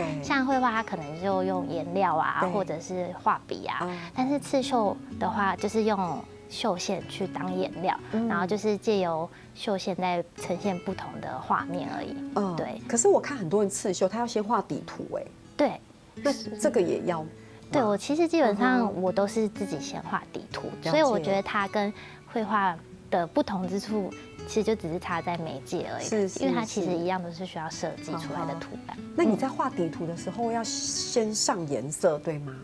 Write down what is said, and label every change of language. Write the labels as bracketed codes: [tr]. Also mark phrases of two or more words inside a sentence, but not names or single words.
[zh] 對，像繪畫，它可能就用顏料啊，或者是畫筆啊，但是刺繡的話，就是用繡線去當顏料，然後就是借由繡線在呈現不同的畫面而已。對。可是我看很多人刺繡，他要先畫底圖，對。那這個也要。对，我其实基本上我都是自己先画底图，所以我觉得它跟绘画的不同之处，其实就只是差在媒介而已。因为它其实一样都是需要设计出来的图案。那你在画底图的时候要先上颜色，对吗？